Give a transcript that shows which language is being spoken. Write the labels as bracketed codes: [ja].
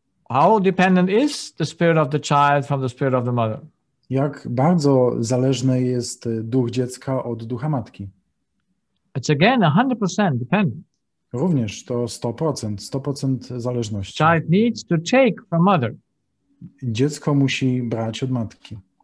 [en] How dependent is the spirit of the child from the spirit of the mother? [pl] Jak bardzo zależny jest duch dziecka od ducha matki? [en] It's again 100% dependent. [pl] Również to 100% zależności. [en] Child needs to take from mother. [pl] Dziecko musi brać od matki.